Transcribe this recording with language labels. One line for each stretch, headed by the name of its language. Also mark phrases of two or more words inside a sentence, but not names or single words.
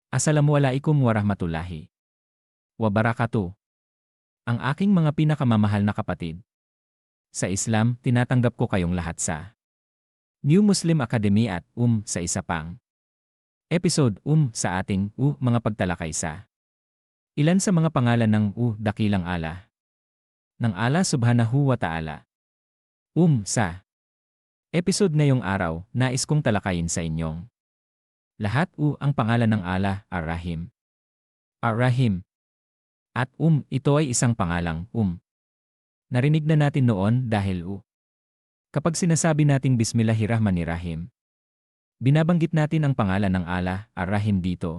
Arabic: السلام عليكم ورحمة الله وبركاته.
Filipino: Ang aking mga pinakamamahal na kapatid. Sa Islam, tinatanggap ko kayong lahat sa New Muslim Academy at sa isa pang episode sa ating mga pagtalakay sa ilan sa mga pangalan ng dakilang Allah ng Allah
Arabic: سبحانه وتعالى.
Filipino: Sa episode ngayong araw, nais kong talakayin sa inyong lahat ang pangalan ng Allah, Ar-Rahim. Ar-Rahim. At ito ay isang pangalang narinig na natin noon dahil kapag sinasabi nating Bismillahirrahmanirrahim, binabanggit natin ang pangalan ng Allah, Ar-Rahim dito.